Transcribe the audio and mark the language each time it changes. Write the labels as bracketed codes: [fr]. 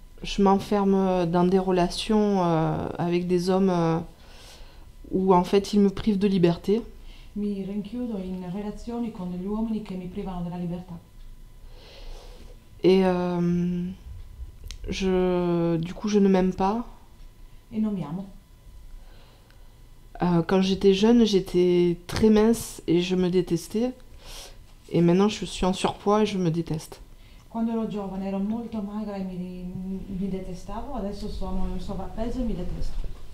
[fr] Je m'enferme dans des relations avec des hommes où en fait ils me privent de liberté. [it] Mi rinchiudo in relazioni con degli uomini che mi privano della libertà. [fr] Et du coup, je ne m'aime pas. [it] E non mi amo. [fr] Quand j'étais jeune, j'étais très mince et je me détestais. Et maintenant, je suis en surpoids et je me déteste. [it] Quando ero giovane ero molto magra e mi detestavo, adesso sono in sovrappeso e mi detesto.